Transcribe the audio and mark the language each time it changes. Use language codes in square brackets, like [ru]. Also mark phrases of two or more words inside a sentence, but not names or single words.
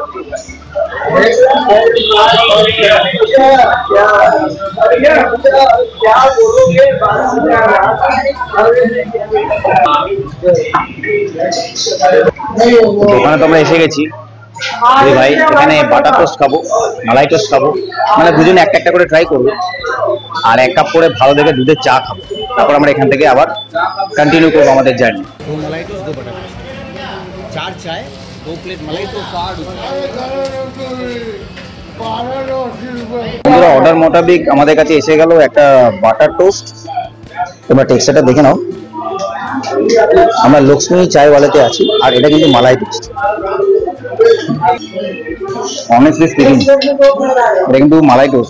[bn] দোকানে তো আমরা এসে গেছি ভাই, এখানে বাটার টোস্ট খাবো, মালাই টোস্ট খাবো, মানে দুজনে একটা একটা করে ট্রাই করবো, আর 1 কাপ করে ভালো দেখে দুধের চা খাবো। তারপর আমরা এখান থেকে আবার कंटिन्यू করবো আমাদের জার্নি। [hi] 2 मलाई टोस्ट 2 बटर टोस्ट 4 चाय 2 प्लेट मलाई टोस्ट 60 [bn] বন্ধুরা অর্ডার মোতাবেক আমাদের কাছে এসে গেল একটা বাটার টোস্ট। তোমরা টেক্সচারটা দেখে নাও। আমরা লক্ষ্মী চায় ওয়ালাতে আছি, আর এটা কিন্তু মালাই টোস্ট। [en] Honestly speaking [bn] এটা কিন্তু মালাই টোস্ট।